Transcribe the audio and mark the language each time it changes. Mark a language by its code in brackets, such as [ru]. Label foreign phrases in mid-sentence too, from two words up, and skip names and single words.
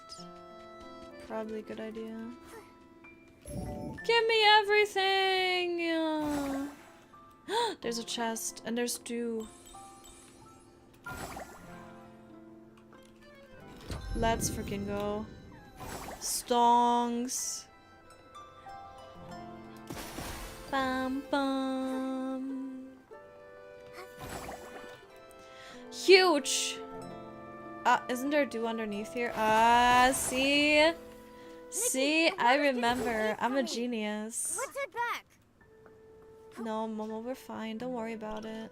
[en] Probably a good idea. Give me everything! There's a chest, and there's dew. Let's freaking go. Stongs. Bam bam. Huge! Isn't there dew underneath here? See? See? I remember. I'm a genius. Let's head back. No, Momo, we're fine. Don't worry about it.